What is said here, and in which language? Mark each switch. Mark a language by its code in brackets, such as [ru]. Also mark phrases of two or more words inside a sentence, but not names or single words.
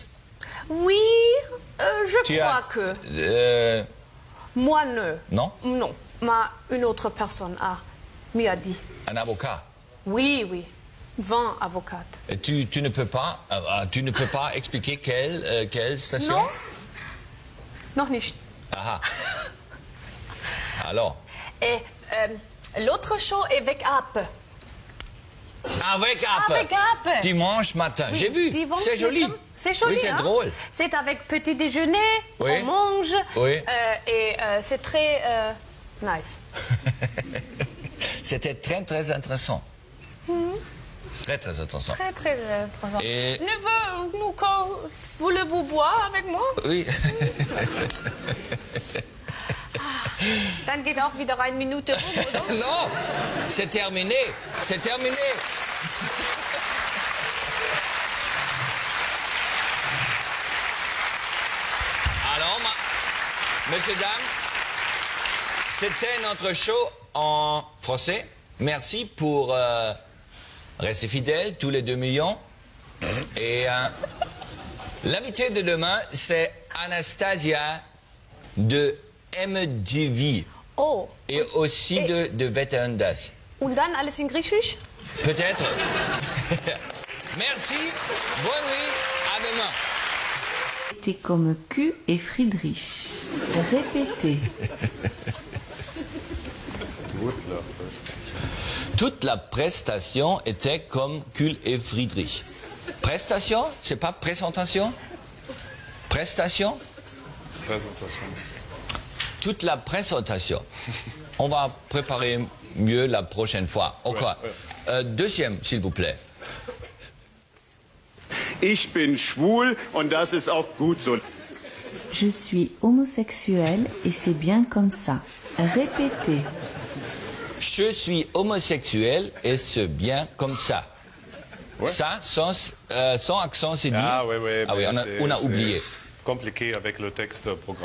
[fr] Oui, je crois que. Moi, Non? Non, mais une autre personne m'y a dit. Un avocat? Oui, oui. 20 avocates. Et tu ne peux pas expliquer quelle station? Non? [de] Noch nicht. [fr] Ah. Alors? Et l'autre show est Wake Up. Avec Up. Avec Up. Dimanche matin. Oui, J'ai vu. dimanche C'est joli. matin. C'est joli. Oui, c'est hein? drôle. C'est avec petit déjeuner, Oui. on mange. Oui. Et c'est très nice. C'était très, très intéressant. Très, très intéressant. Très, très intéressant. Et- Voulez-vous boire avec moi? Oui. [de] Dann geht auch wieder 1 Minute rum, oder? [fr] Non, c'est terminé. C'est terminé. Alors, messieurs, dames, c'était notre show en français. Merci pour rester fidèles, tous les 2 millions. Et l'invité de demain, c'est Anastasia de MTV. Oh. Et aussi de Wetten das. [de] Und dann alles in Griechisch? [fr] Peut-être. Merci. Bonne nuit. À demain. C'était comme Q et Friedrich. Répétez. Toute la prestation était comme Kuhl et Friedrich. Prestation? C'est pas présentation? Prestation? Présentation. Toute la présentation. On va préparer mieux la prochaine fois. Encore. Deuxième, s'il vous plaît. [de] Ich bin schwul und das ist auch gut so. [fr] Je suis homosexuel et c'est bien comme ça. Répétez. Je suis homosexuel et c'est bien comme ça. Ouais. Ça, sans accent, c'est dit. Ah oui, oui. Ah oui, mais on a c'est oublié. Compliqué avec le texte programmé.